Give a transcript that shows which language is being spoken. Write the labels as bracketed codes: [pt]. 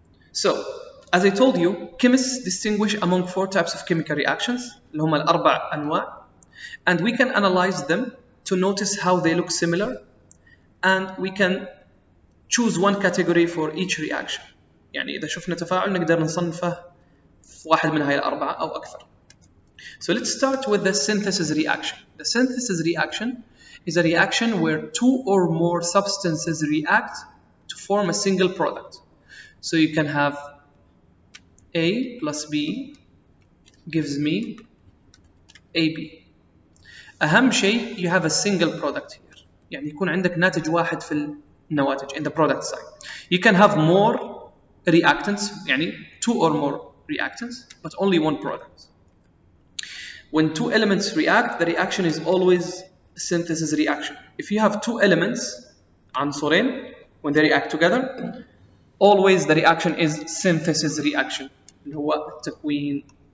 [en] So, as I told you, chemists distinguish among 4 types of chemical reactions, [ar] اللي هم الأربع أنواع, [en] and we can analyze them to notice how they look similar, and we can choose one category for each reaction. [ar] يعني إذا شفنا تفاعل نقدر نصنفه في واحد من هاي الأربعة أو أكثر. [en] So let's start with the synthesis reaction. The synthesis reaction is a reaction where 2 or more substances react to form a single product. So you can have A plus B gives me AB. [ar] أهم شيء [en] you have a single product here. [ar] يعني يكون عندك ناتج واحد في النواتج [en] in the product side. You can have more reactants, يعني 2 or more reactants, but only 1 product. When 2 elements react, the reaction is always a synthesis reaction. If you have 2 elements, عنصرين, when they react together, always the reaction is synthesis reaction [ar] اللي هو التكوين